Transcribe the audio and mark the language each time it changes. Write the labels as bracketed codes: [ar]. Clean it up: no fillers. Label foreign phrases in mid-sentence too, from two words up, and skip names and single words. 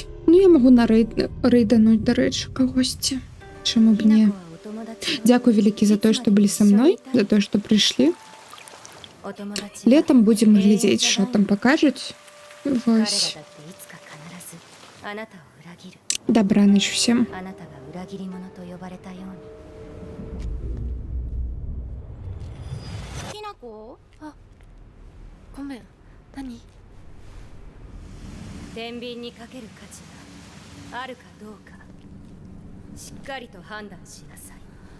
[be] Ну, я магу рэйдануць, дарэчы, кагосьці. Чаму б не? Дзякую вялікі за тое, што былі са мной, за тое, што прыйшлі. Летом будзем глядзець, што там пакажуць. Вось. Дабраныч всем. [ja] ごめん、何？天秤にかける価値があるかどうかしっかりと判断しなさい。